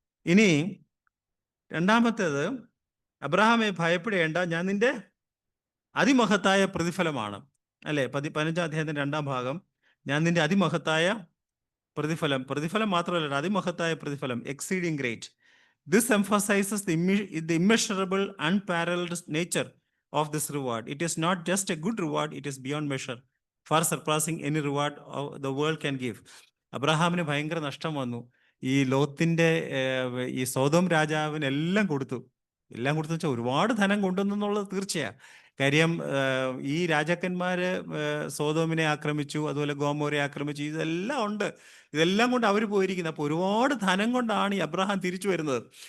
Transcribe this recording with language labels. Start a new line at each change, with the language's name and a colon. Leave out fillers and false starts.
Malayalam: ഇനി രണ്ടാമത്തേത്, അബ്രഹാമെ ഭയപ്പെടേണ്ട, ഞാൻ നിന്റെ അതിമഹത്തായ പ്രതിഫലമാണ് അല്ലേ. 15-ാം അധ്യായത്തിൻ്റെ 2-ാം ഭാഗം, ഞാൻ നിന്റെ അതിമഹത്തായ പ്രതിഫലം മാത്രമല്ല, അതിമഹത്തായ പ്രതിഫലം,
English: Exceeding great. This emphasizes the immeasurable, unparalleled nature of this reward. It is not just a good reward, it is beyond measure, far surpassing any reward the world can give.
Malayalam: അബ്രഹാമിന് ഭയങ്കര നഷ്ടം വന്നു. ഈ ലോത്തിൻ്റെ ഈ സോദോം രാജാവിന് എല്ലാം കൊടുത്തു വെച്ചാൽ ഒരുപാട് ധനം കൊണ്ടുവന്നുള്ളത് തീർച്ചയാണ്. കാര്യം ഈ രാജാക്കന്മാർ സോദോമിനെ ആക്രമിച്ചു, അതുപോലെ ഗോമോരെ ആക്രമിച്ചു, ഇതെല്ലാം ഉണ്ട്. ഇതെല്ലാം കൊണ്ട് അവർ പോയിരിക്കുന്നത്. അപ്പോൾ ഒരുപാട് ധനം കൊണ്ടാണ് ഈ അബ്രഹാം തിരിച്ചു വരുന്നത്.